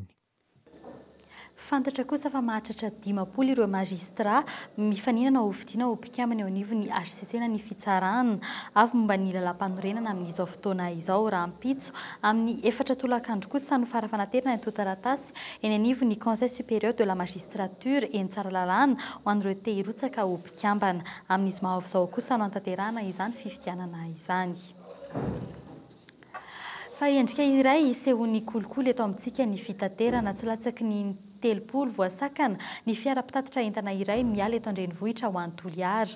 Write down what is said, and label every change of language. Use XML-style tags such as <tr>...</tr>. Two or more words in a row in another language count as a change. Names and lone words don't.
<mg>Fantatra kosa fa mahatratra 10 ireo magistra mifaninana ho vidiana ho mpikambana eo anivon'ny HCC na ny fitsarana avy momba ny lalam-panorenana amin'izao fotoana izao raha ampitso amin'ny 4 tolakandro kosa no farafanaterana ny totaratasy eny anivon'ny</mg> <fr>Conseil supérieur de la magistrature</fr> <mg>eny Tsaralalàna ho an'ireo te hirotsaka ho mpikambana. Amin'izy mahavizao kosa no antanterahana izany fifidianana izany. Fa endrika iray isehon'ny kolikoly eto amintsika ny fitaterana tsy latsaky ny 30 voasakana ny fiara mpitatitra entana iray miala eto an-drenivohitra ho an'ny Toliara.</mg>